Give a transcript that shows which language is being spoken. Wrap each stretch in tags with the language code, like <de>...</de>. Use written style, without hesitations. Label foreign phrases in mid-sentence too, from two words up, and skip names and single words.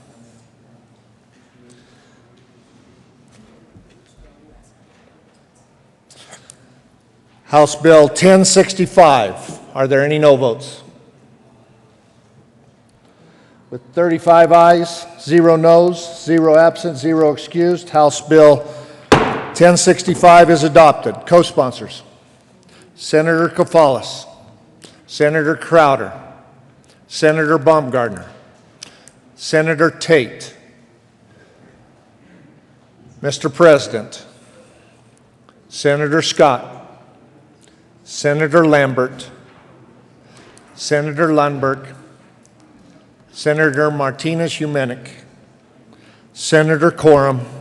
<en>House Bill 1065. Are there any no votes? With 35 ayes, 0 noes, 0 absent, 0 excused, House Bill 1065 is adopted. Co-sponsors: Senator Kafalas, Senator Crowder, Senator Baumgardner, Senator Tate. Mr. President, Senator Scott, Senator Lambert, Senator Lundberg, Senator Martinez Humenick, Senator Coram,</en>